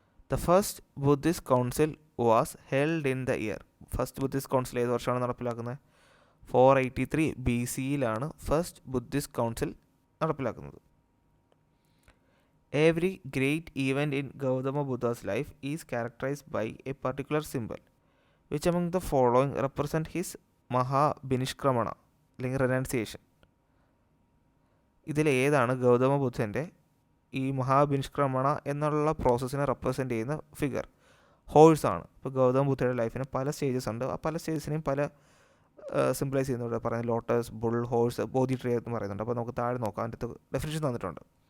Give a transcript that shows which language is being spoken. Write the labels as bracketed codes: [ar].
[en] The first Buddhist council was held in the year? [ml] First Buddhist council ഏത് വർഷമാണ് നടപ്പിലാക്കുന്നത്? 483 BC first Buddhist council നടപ്പിലാക്കുന്നത്. [en] Every great event in Gautama Buddha's life is characterised by a particular symbol. Which among the following represent his Mahabhinishkramana [ml] അല്ലെങ്കിൽ [en] Renunciation? [ml] ഇതിലേതാണ് ഗൗതമ ബുദ്ധൻ്റെ ഈ മഹാബിനിഷ്ക്രമണ എന്നുള്ള പ്രോസസ്സിനെ represent ചെയ്യുന്ന figure? ഹോഴ്സാണ്. ഇപ്പോൾ ഗൗതമ ബുദ്ധയുടെ ലൈഫിന് പല സ്റ്റേജസ് ഉണ്ട്. ആ പല സ്റ്റേജസിനെയും പല സിംപ്ലൈസ് ചെയ്യുന്നുണ്ട്. പറയുന്നത് ലോട്ടസ്, ബുൾ, ഹോഴ്സ്, ബോധി ട്രീ എന്ന് പറയുന്നുണ്ട്. അപ്പോൾ നമുക്ക് താഴെ നോക്കാം, അതിൻ്റെ ഡെഫിനിഷൻ തന്നിട്ടുണ്ട്.